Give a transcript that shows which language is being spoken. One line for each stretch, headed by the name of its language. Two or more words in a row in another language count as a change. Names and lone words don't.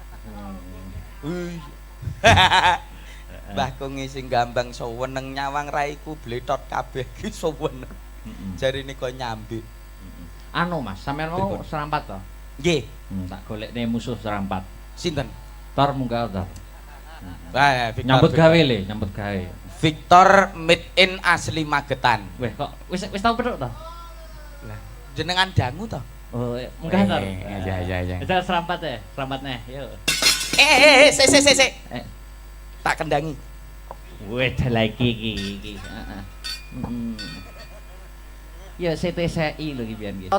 Javanese: Mbah Kongi sing gambang seweneng nyawang raiku bletot kabeh ki seweneng. Jarine kok nyambi. Anu Mas, sampean mau serampat to? Nggih. Tak golekne musuh serampat. Sinten? Tor munggah Tor. Nyambut gawe le, nyambut gawe. Victor
English: made in
Javanese: asli Magetan. Weh, kok wis tau pedhok to? Jenengan dangu to? Oh, munggah Tor. Iya. Bisa serampat ya, serampat neh, yuk. Se. Tak kendangi. Weh, lagi iki. Heeh. Ya CTCI lho iki pian iki.